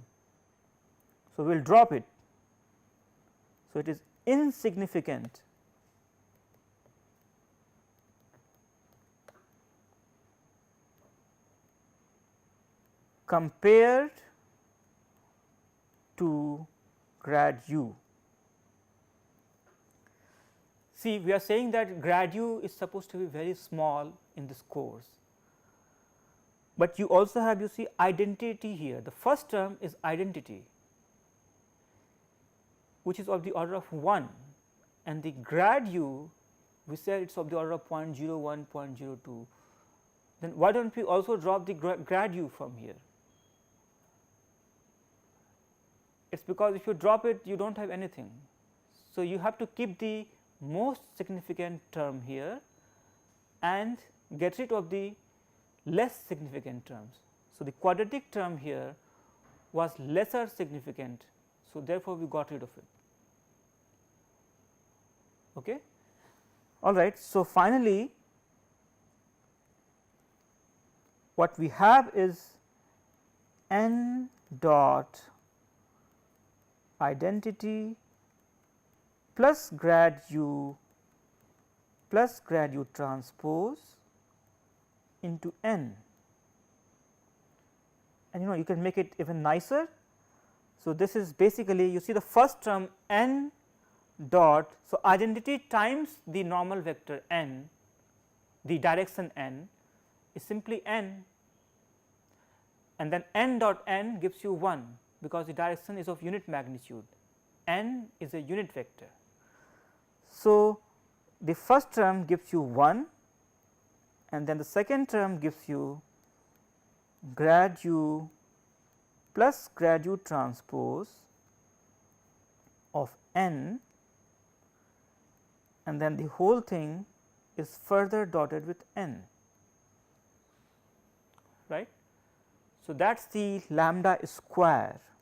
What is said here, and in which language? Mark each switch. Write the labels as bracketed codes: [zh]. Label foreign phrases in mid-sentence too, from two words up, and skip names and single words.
[en] So, we will drop it. So, it is insignificant compared to grad u. See, we are saying that grad u is supposed to be very small in this course, but you also have, you see, identity here. The first term is identity, which is of the order of 1, and the grad u we said it is of the order of 0.01, 0.02. Then why do not we also drop the grad u from here? It is because if you drop it, you do not have anything. So, you have to keep the most significant term here and get rid of the less significant terms. So, the quadratic term here was lesser significant. So, therefore, we got rid of it. Okay. All right. So, finally, what we have is n dot identity plus grad u transpose into n, and you can make it even nicer. So, this is basically, you see the first term n dot. So, identity times the normal vector n, the direction n is simply n, and then n dot n gives you 1, because the direction is of unit magnitude, n is a unit vector. So, the first term gives you 1, and then the second term gives you grad u plus grad u transpose of n, and then the whole thing is further dotted with n, right. So, that is the lambda square.